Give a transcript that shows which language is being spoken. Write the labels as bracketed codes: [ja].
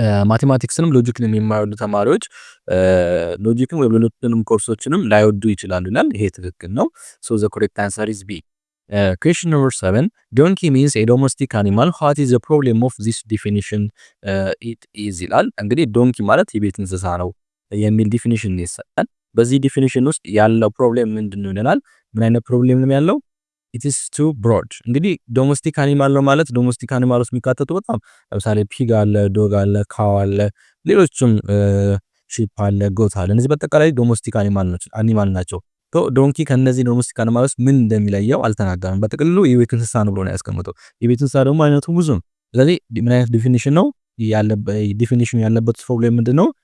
[am] ማቴማቲክስንም ሎጂክንም የማይወዱ ተማሪዎች ሎጂክን ወይም ሌሎችንም ኮርሶችንም ላይወዱ ይችላሉ ይላል። ይሄ ትክክል ነው። ሶ ዘ ኮሬክት አንሰር ኢዝ ቢ። [en] Question number 7. Donkey means a domestic animal. What is the problem of this definition? It is [am] ይላል። እንግዲህ ዶንኪ ማለት የቤት እንስሳ ነው የሚል ዲፊኒሽን ይሰጣል። በዚህ ዲፊኒሽን ውስጥ ያለው ፕሮብሌም ምንድነው ይላል። ምን አይነት ፕሮብሌም ነው ያለው? [en] it is too broad። [am] እንግዲህ ዶሜስቲክ አኒማል ነው ማለት ዶሜስቲክ አኒማል ውስጥ የሚካተቱ በጣም ለምሳሌ ፒግ አለ፣ ዶግ አለ፣ ካው አለ፣ ሌሎችም ሺፕ አለ፣ ጎት አለ። እነዚህ በአጠቃላይ ዶሜስቲክ አኒማል ናቸው። ዶንኪ ከነዚህ ዶሜስቲክ አኒማልስ ምን እንደሚለየው አልተናገረም። በጥቅሉ የቤት እንስሳ ነው ብሎ ነው ያስቀምጠው። የቤት እንስሳ ደግሞ አይነቱ ብዙ ነው። ስለዚህ ምን አይነት ዲፊኒሽን ነው ዲፊኒሽን ያለበት ፕሮብሌም ምንድነው?